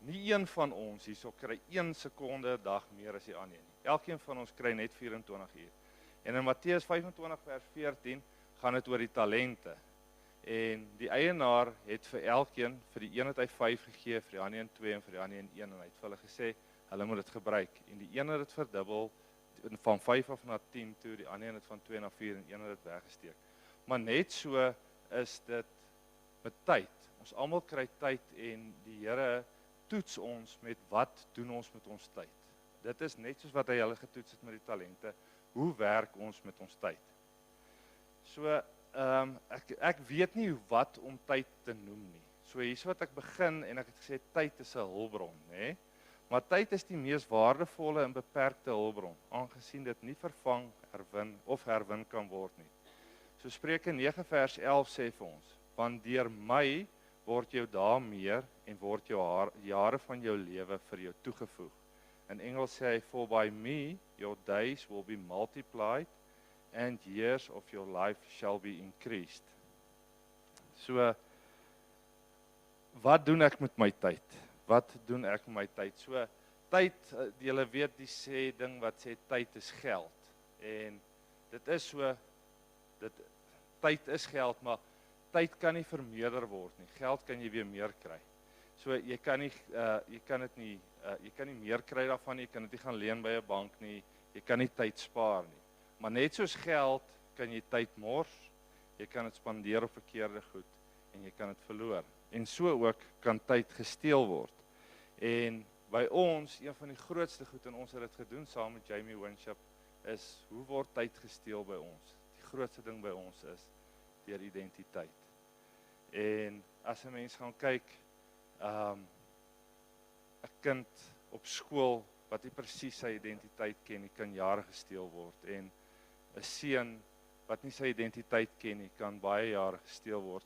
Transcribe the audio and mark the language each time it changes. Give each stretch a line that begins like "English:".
Afrikaans: Nie een van ons hierso kry 1 sekonde 'n dag meer as die ander nie. Elkeen van ons kry net 24 uur. En in Matteus 25 vers 14 gaan dit oor die talente. En die eienaar het vir elkeen, vir die een het hy 5 gegee, vir die ander een 2 en vir die ander een 1 en hy het vir hulle gesê, hulle moet dit gebruik. En die een het dit verdubbel van 5 af na 10 toe, die ander een het van 2 na 4 en een het dit weggesteek. Maar net so is dit met tyd. Ons almal kry tyd en die Here toets ons met wat doen ons met ons tyd. Dit is net soos wat hy hulle getoets het met die talente. Hoe werk ons met ons tyd? So ek weet nie wat om tyd te noem nie. So hier's wat ek begin en ek het gesê tyd is 'n hulpbron, né? Maar tyd is die mees waardevolle en beperkte hulpbron, aangesien dit nie vervang, herwin kan word nie. So Spreuke 9 vers 11 sê vir ons, want deur my word jou dae meer en word jou jare van jou lewe vir jou toegevoeg.
English: In Engels sê hy, for by me your days will be multiplied and years of your life shall be increased.
Afrikaans: So, wat doen ek met my tyd? Wat doen ek met my tyd? So, tyd, julle weet die sê ding wat sê tyd is geld. En dit is so, tyd is geld, maar tyd kan nie vermeerder word nie. Geld kan jy weer meer kry. So jy kan nie meer kry daarvan nie, jy kan dit nie gaan leen by 'n bank nie, jy kan nie tyd spaar nie. Maar net soos geld kan jy tyd mors, jy kan dit spandeer op verkeerde goed en jy kan dit verloor. En so ook kan tyd gesteel word. En by ons, een van die grootste goed en ons het dit gedoen saam met Jamie Winship, is hoe word tyd gesteel by ons? Die grootste ding by ons is deur identiteit. En as 'n mens gaan kyk, 'n kind op skool wat nie presies sy identiteit ken nie, kan jare gesteel word. En 'n seun wat nie sy identiteit ken nie, kan baie jare gesteel word.